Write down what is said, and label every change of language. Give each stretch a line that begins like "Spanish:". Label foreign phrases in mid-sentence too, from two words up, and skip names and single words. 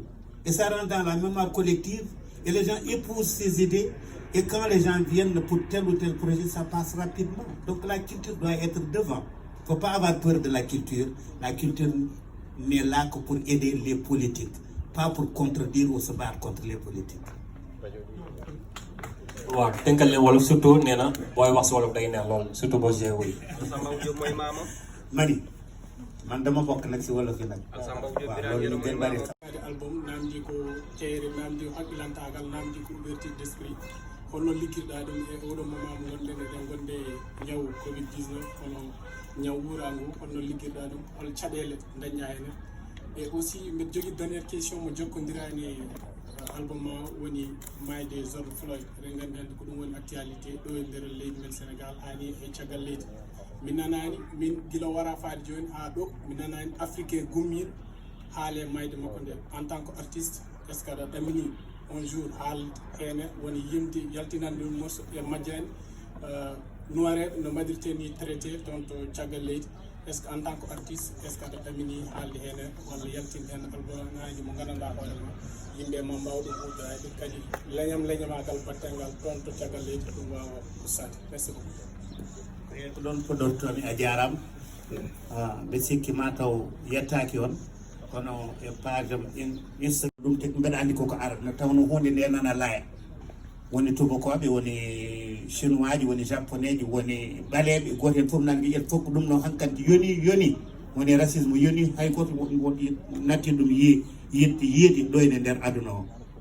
French: Et ça rentre dans la mémoire collective et les gens épousent ces idées. Et quand les gens viennent pour tel ou tel projet, ça passe rapidement. Donc la culture doit être devant. Il ne faut pas avoir peur de la culture. La culture n'est là que pour aider les politiques, pas pour contredire ou se battre contre les politiques.
Wolof: waaw tënkal leen wolof surtout nee na booy wax si wolof day neex lool surtout boo jee wuy mani man dama bokk nag si wolof yi nag waaw loolu ñu gën bari
Fula: album namdi ko ceere namdi ko haqqilantagal namdi ko
French: ouverture d' esprit
Fula: holno liggirɗa ɗum e oɗo moment mo gonɗen eɗen gonde ñaw covid 19 hono ñaw wurango holno liggirɗa ɗum hol caɗele dañña hene
French: et aussi
Fula: mbiɗa jogui
French: dernière question
Fula: mo jokkodirani album ma woni mayde George Floyd eɗen gandi hande ko ɗum woni actualité ɗo e nder leydi men Sénégal hani e caggal leydi min nanani min guila wara faade joni ha ɗo min nanani africain gummiɗo haale mayde makko nde
French: en tant que artiste est ce que
Fula: aɗa ɗamini
French: un jour
Fula: haalde hene woni yimde yaltinande ɗum morceau e majjani noireɓe no mbaɗirte ni traité toon to caggal leydi
French: est ce que en tant que artiste est ce que
Fula: aɗa ɗamini haalde hene walla yaltinde hen albumaji mo gandanɗa hoorema yimɓe ma mbawɗo huuɗade kadi leñamagal battengal toon to caggal leydi ɗum wawa ustade
French: merci beaucoup
Fula: ko ɗon poɗortomi a jarama ɓe sikki ma taw yettaki on kono e page am Instagram ɗum te mbeɗa andi koko ara no tawno hunde nde nana laaya woni tubakoɓe woni chinois ji woni japonais ji woni ɓaleɓe goto hen foof nan mbiyen fof ko ɗum no hankkadi yoni woni racisme yoni hay goto natti ɗum yiidi ɗoyde nder aduna o